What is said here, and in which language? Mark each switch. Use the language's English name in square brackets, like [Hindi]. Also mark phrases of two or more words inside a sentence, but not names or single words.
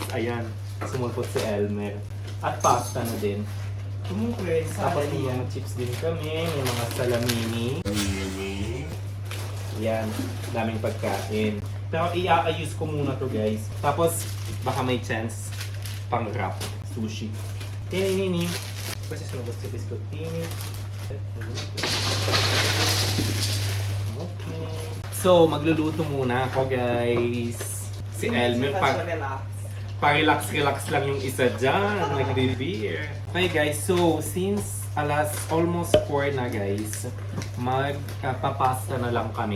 [Filipino] Ayan, sumulpot si Elmer. At pasta na din. Tapos may mga chips din kami, may mga salamini. Yan, daming pagkain. Pero i-aayos ko muna to guys. Tapos baka may chance pang [English] wrap sushi. Tini. [Italian] Questi sono questi biscottini. [English] Okay. [Filipino] So, magluluto muna ako guys. Si Elmer pa-relax lang yung isa dyan. Nagbe-beer. Okay guys, so [English] since almost [Filipino] 4 na guys, magpapasta na lang kami.